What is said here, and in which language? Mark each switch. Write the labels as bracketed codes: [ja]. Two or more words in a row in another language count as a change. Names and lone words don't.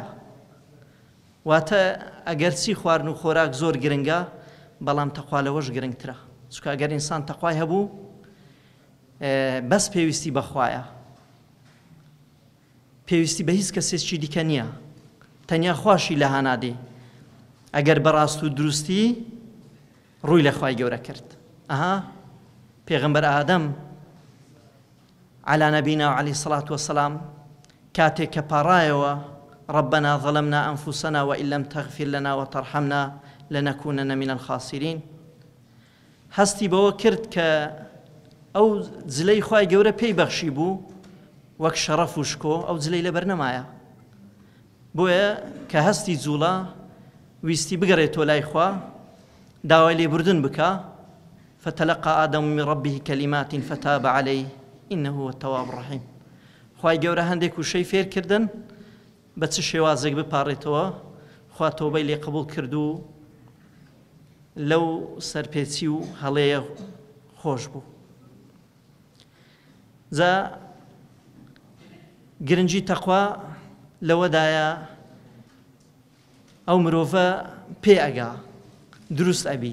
[ckb] واتە ئەگەر چی خواردن و خۆراک زۆر گرنگە بەڵام تەقوا لەوەش گرنگترە، چونکە ئەگەر ئینسان تەقوای هەبوو بەس پێویستی بەخوایە، پێویستی بە هیچ کەسێکی دیکە نییە، تەنیا خواشی لە هەنادێ. ئەگەر بەڕاست و دروستی ڕووی لە خوای گەورە کرد. پێغەمبەر ئادەم [ar] عەلا نەبینا [ckb] و [ar] عەلەیهی سەڵات وەسەلام [ckb] کاتێک کە پاڕایەوە [ar] ربنا ظلمنا أنفسنا وإن لم تغفر لنا وترحمنا لنكونن من الخاسرين، [ckb] هەستی بەوە کرد کە ئەو جلەی خوای گەورە پێی بەخشی بوو وەک شەڕەف و شکۆ، ئەو جلەی لەبەر نەمایە. بۆیە کە هەستی جوڵە ویستی بگەڕێتەوە لای خوا، داوای لێبوردن بکە. [ar] فتلقى آدم من ربه كلمات فتاب عليه إنه هو التواب الرحيم. [ckb] خوای گەورە هەندێک وشەی فێر کردن بە چ شێوازێک بپارڕێتەوە، خوا تۆبەی لێ قبوڵ کرد و لەو سەرپێچی و هەڵەیە خۆش بوو. جا گرنگی تەقوا لەوەدایە ئەو مرۆڤە پێ ئەگا دروست ئەبی.